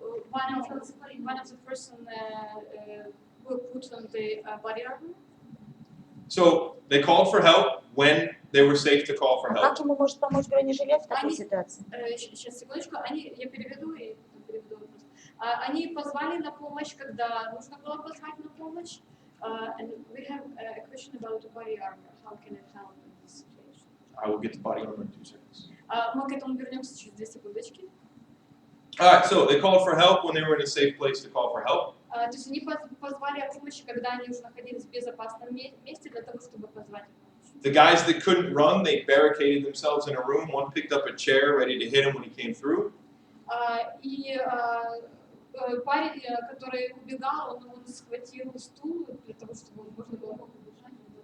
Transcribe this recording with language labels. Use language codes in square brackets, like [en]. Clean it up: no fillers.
[en] One of the person who put on the body armor. So they called for help when they were safe to call for А help. [ru] как ему может помочь бронежилет в такой ситуации? Сейчас, секундочку, я переведу и переведу вопрос. Они позвали на помощь, когда нужно было позвать на помощь. [en] And we have a question about the body armor. How can it help in this situation? I will get the body armor in 2 seconds. [ru] Мы к этому вернемся через 2 секундочки. [en] All right, so they called for help when they were in a safe place to call for help. [ru] То есть они позвали о помощи, когда они уже находились в безопасном месте для того, чтобы позвать помощь. [en] The guys that couldn't run, they barricaded themselves in a room. One picked up a chair ready to hit him when he came through. [ru] И парень, который убегал, он схватил стул для того, чтобы можно было побежать.